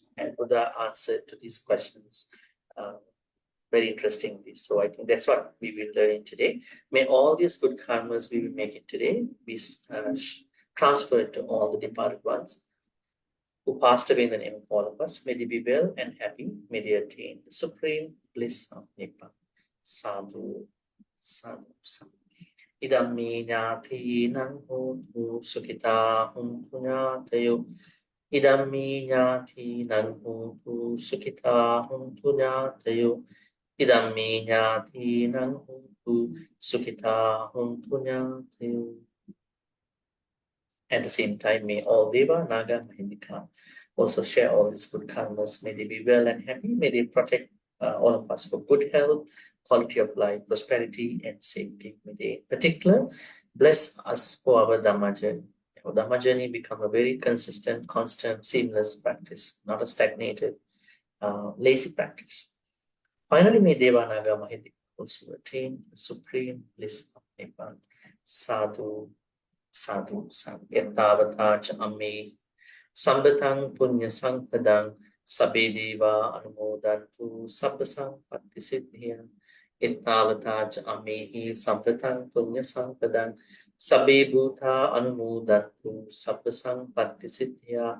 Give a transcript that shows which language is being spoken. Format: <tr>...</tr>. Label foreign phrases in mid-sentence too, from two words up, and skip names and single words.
<en>And Buddha answered to these questions very interestingly. So I think that's what we will learn today. May all these good karmas we will make it today be transferred to all the departed ones who passed away in the name of all of us. May they be well and happy. May they attain the supreme bliss of Nibbana.</en> <pi>Sadhu, sadhu, sadhu. Idammi ñātīnaṁ hōtu sukhitā hontu ñātayo. Idammi ñātīnaṁ hōtu sukhitā hontu ñātayo. Idammi ñātīnaṁ hōtu sukhitā hontu ñātayo.</pi> <en>At the same time, may all Deva, Naga, Mahindika also share all these good karmas. May they be well and happy. May they protect all of us for good health, quality of life, prosperity, and safety. May they, in particular, bless us for our Dhamma journey. Our Dhamma journey become a very consistent, constant, seamless practice, not a stagnated, lazy practice. Finally, may Deva, Naga, Mahindika also attain the supreme bliss of Nibbana.</en> <pi>Sadhu, sadhu, sadhu. Yattavata cha amme sambatang punya sampadang sabbe deva anumodantu sabba sampatti siddhya. Yattavata cha ammehi sambatang punya sampadang sabbe bhuta anumodantu sabba sampatti siddhya.</pi>